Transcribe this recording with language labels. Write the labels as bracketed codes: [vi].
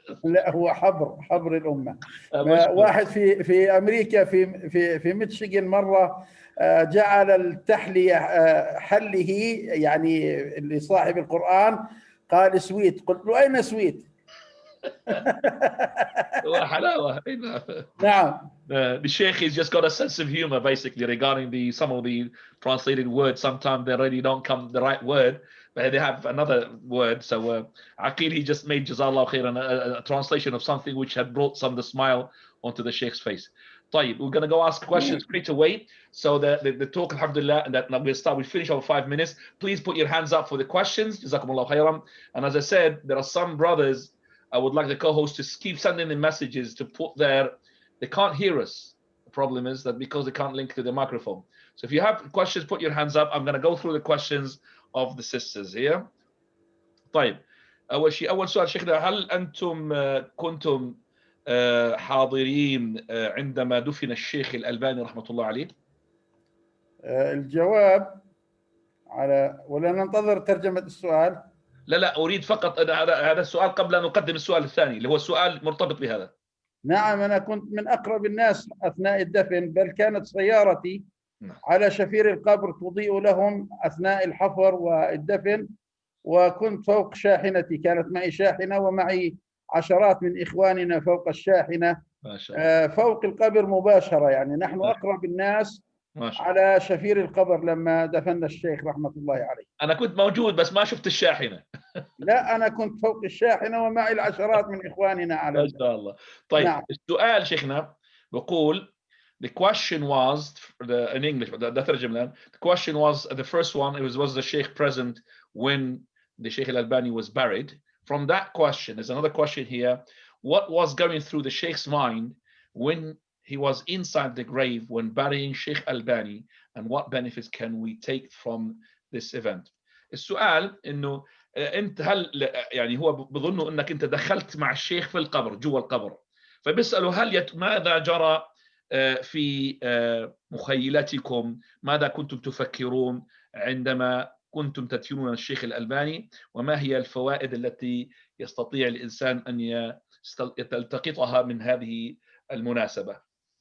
[ar] لا، هو حبر الامه. واحد في امريكا في ميشيغان مره جعل التحليه حله يعني لصاحب القران، قال سويت، قلت له اين سويت؟ حلاوه. نعم. [en] The Shaykh has just got a sense of humor basically regarding some of the translated words. Sometimes they really don't come the right word, but they have another word. So Aqil, he just made Jazallah khairan a translation of something which had brought some of the smile onto the Shaykh's face. طيب, we're going to go ask questions straight away. So the talk, alhamdulillah, and that we finish over 5 minutes. Please put your hands up for the questions. Jazakumullah khairan. And as I said, there are some brothers, I would like the co-host to keep sending the messages to put they can't hear us. The problem is that because they can't link to the microphone. So if you have questions, put your hands up. I'm going to go through the questions of the sisters here. [ar] طيب, أول سؤال شيخنا، هل أنتم كنتم حاضرين عندما دفن الشيخ الألباني رحمة الله عليه؟ الجواب ولا ننتظر ترجمة السؤال؟ لا أريد فقط هذا السؤال قبل أن نقدم السؤال الثاني اللي هو السؤال مرتبط بهذا. نعم، أنا كنت من أقرب الناس أثناء الدفن، بل كانت سيارتي على شفير القبر تضيء لهم أثناء الحفر والدفن، وكنت فوق شاحنتي، كانت معي شاحنة ومعي عشرات من إخواننا فوق الشاحنة ما شاء الله. فوق القبر مباشرة، يعني نحن أقرب الناس ما شاء الله. على شفير القبر لما دفن الشيخ رحمة الله عليه. أنا كنت موجود بس ما شفت الشاحنة. لا، أنا كنت فوق الشاحنة ومعي العشرات من إخواننا على ما شاء الله. طيب نعم. السؤال شيخنا بقول [en] the question was in English, [ar] ده ترجم الآن. [en] The question was the first one, it was the Shaykh present when the Shaykh Al-Albani was buried? From that question, there's another question here. What was going through the Shaykh's mind when he was inside the grave when burying Shaykh Al-Albani, and what benefits can we take from this event? [ar] السؤال إنه أنت هل يعني هو بظنه أنك أنت دخلت مع الشيخ في القبر جوا القبر، فبيسألوا هل ماذا جرى في مخيلتكم، ماذا كنتم تفكرون عندما كنتم تدفنون الشيخ الألباني، وما هي الفوائد التي يستطيع الإنسان أن يلتقطها من هذه المناسبة؟